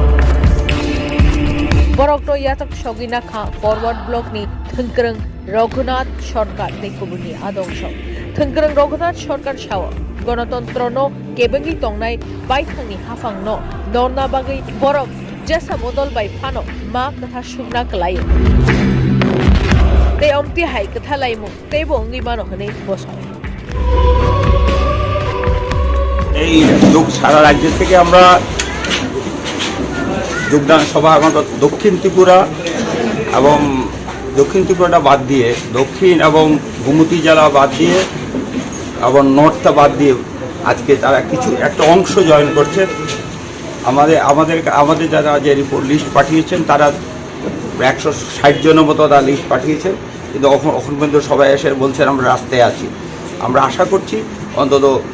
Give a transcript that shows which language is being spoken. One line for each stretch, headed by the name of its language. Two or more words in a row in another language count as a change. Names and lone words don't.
Kok Borok: borok to yatak sogina kha forward block ni thengkreng Raghunath Sarkar ni Kubuni adongso thengkreng Raghunath Sarkar sawo গণতন্ত্র no kebengi tongnai baithangni hafang no norna bagai borok jesa bodol bai phano ma katha sugna klai They omti hai katha laimu they bongi mano hane bosai
Bangla: এই লোক সারা রাজ্য থেকে আমরা যোগদান সভা আমাদের দক্ষিণ ত্রিপুরা এবং দক্ষিণ ত্রিপুরাটা বাদ দিয়ে দক্ষিণ এবং গোমতী জেলা বাদ দিয়ে এবং নর্থটা বাদ দিয়ে আজকে তারা কিছু একটা অংশ জয়েন করছে আমাদের যারা যে
English: report list
Bangla: পাঠিয়েছেন তারা 160 জনের মতো তারা লিস্ট পাঠিয়েছেন কিন্তু এখন পর্যন্ত সবাই এসে বলছেন আমরা রাস্তায় আছি আমরা আশা করছি অন্তত